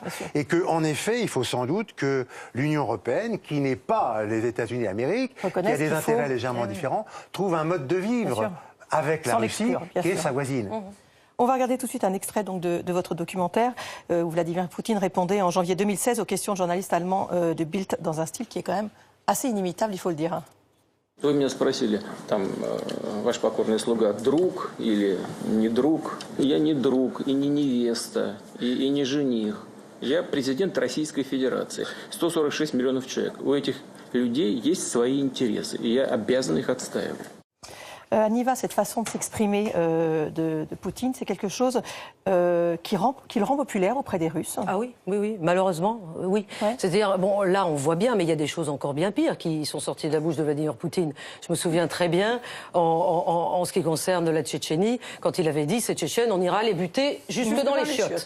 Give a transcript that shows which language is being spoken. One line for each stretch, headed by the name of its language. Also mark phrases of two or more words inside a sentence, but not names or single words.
French: Et qu'en effet, il faut sans doute que l'Union européenne, qui n'est pas les États-Unis d'Amérique, qui a des intérêts légèrement différents, trouve un mode de vivre avec la Russie, qui est sa voisine. On va regarder tout de suite un extrait donc, de votre documentaire où Vladimir Poutine répondait en janvier 2016 aux questions de journalistes allemands de Bild dans un style qui est quand même assez inimitable, il faut le dire.
Russian: Вы меня спросили, там, ваш покорный слуга, друг или не друг? Я не друг, и не невеста, и не жених. Я президент Российской Федерации. 146 миллионов человек. У этих людей есть свои интересы, и я обязан их отстаивать.
French: Aniva, cette façon de s'exprimer de Poutine, c'est quelque chose qui le rend populaire auprès des Russes. Ah oui, oui, oui, malheureusement, oui. Ouais. C'est-à-dire, bon, là, on voit bien, mais il y a des choses encore bien pires qui sont sorties de la bouche de Vladimir Poutine. Je me souviens très bien, en ce qui concerne la Tchétchénie, quand il avait dit, ces Tchétchènes, on ira les buter jusque dans les chiottes.